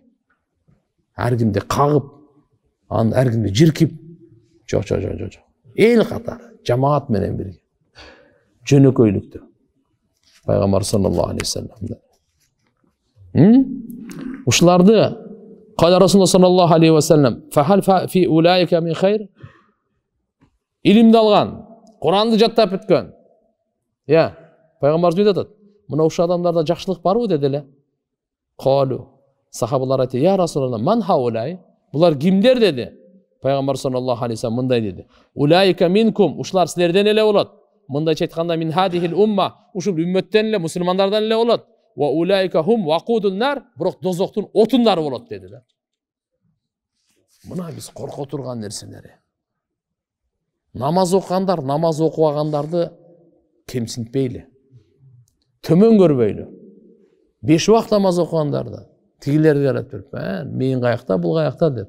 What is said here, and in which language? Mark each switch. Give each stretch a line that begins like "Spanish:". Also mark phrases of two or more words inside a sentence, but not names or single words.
Kyrgyz: Ар кимди кагып, анын ар кимди жиркип, жок. Эл катары, жамаат менен бирге. Жөнөкөйлүктө.
Arabic: Пайгамбар صلى الله عليه وسلم. Ушуларды قال رسول الله صلى الله عليه وسلم فهل في أولئك من خير?"
Kyrgyz: Илимди алган, Куранды жаттап бүткөн. Я, пайгамбар сөйдөп атат. Мына ушул адамдарда жакшылык барбы деди эле.
Arabic: Калу.
Kyrgyz: Сахабалар айтты:
Arabic: "يا رسول الله من هؤلاء?"
Kyrgyz: Булар кимдер деди. Пайгамбар
Arabic: صلى الله عليه وسلم
Kyrgyz: мындай деди:
Arabic: "أولئك منكم,
Kyrgyz: ушулар силерден эле болот." Мындайча айтканда
Arabic: من هذه الأمة,
Kyrgyz: ушул үммөттөн эле, мусулмандардан эле болот.
Arabic: وأولئك هم وقود النار,
Kyrgyz: бирок дозоктун отундары болот деди да. Мына биз корко турган нерселери. Намаз окугандар, намаз окубагандарды кемсинтпейли. Төмөн көрбөйлү. 5 убакыт намаз окугандарды тигилерге карап туруп, "Мен каякта, бул каякта" деп.